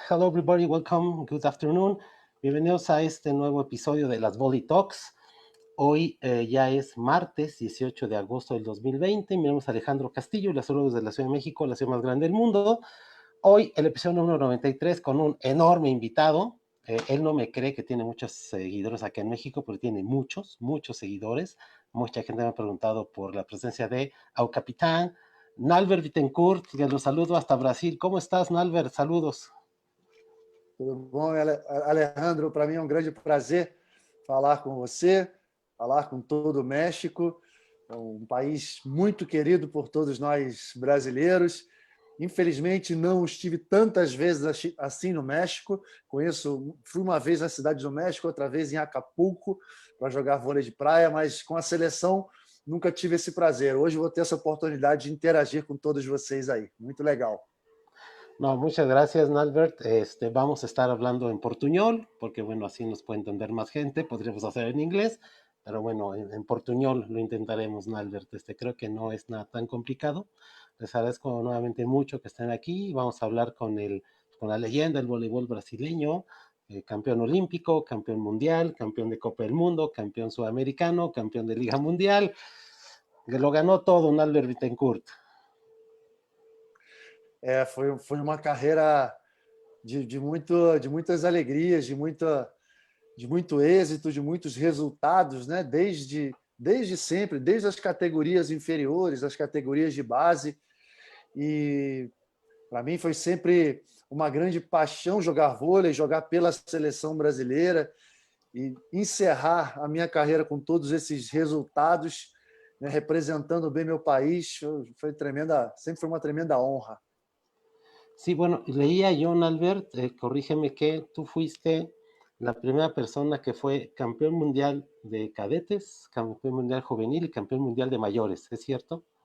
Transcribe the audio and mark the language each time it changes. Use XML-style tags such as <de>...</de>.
<en>Hello everybody, welcome, good afternoon.</en> <es>Bienvenidos a este nuevo episodio de las Volley Talks. Hoy ya es martes 18 de agosto del 2020. Mi nombre es Alejandro Castillo y les saludo desde la Ciudad de México, la ciudad más grande del mundo. Hoy el episodio número 93 con un enorme invitado. Él no me cree que tiene muchos seguidores aquí en México, pero tiene muchos seguidores. Mucha gente me ha preguntado por la presencia de Au Capitán, Nalber Bittencourt, que los saludo hasta Brasil. ¿Cómo estás, Nalber? Saludos.</es> <pt>Tudo bom, Alejandro? Para mim é um grande prazer falar com você, falar com todo o México, um país muito querido por todos nós brasileiros. Infelizmente, não estive tantas vezes assim no México. Fui uma vez na cidade do México, outra vez em Acapulco, para jogar vôlei de praia, mas com a seleção nunca tive esse prazer. Hoje vou ter essa oportunidade de interagir com todos vocês aí. Muito legal.</pt> <es>No, muchas gracias, Nalbert. Vamos a estar hablando en portuñol, porque bueno, así nos puede entender más gente. Podríamos hacer en inglés, pero bueno, en portuñol lo intentaremos, Nalbert. Creo que no es nada tan complicado. Les agradezco nuevamente mucho que estén aquí. Vamos a hablar con la leyenda del voleibol brasileño, campeón olímpico, campeón mundial, campeón de Copa del Mundo, campeón sudamericano, campeón de Liga Mundial. Que lo ganó todo, Nalbert Bittencourt.</es> <pt>Foi uma carreira de muitas alegrias, de muito êxito, de muitos resultados, né? Desde sempre, desde as categorias inferiores, as categorias de base. E para mim foi sempre uma grande paixão jogar vôlei, jogar pela seleção brasileira e encerrar a minha carreira com todos esses resultados, né, representando bem meu país. Sempre foi uma tremenda honra.</pt> <es>Sí, bueno, leía yo, Albert, corrígeme, que tú fuiste la primera persona que fue campeón mundial de cadetes, campeón mundial juvenil y campeón mundial de mayores, ¿es cierto?</es>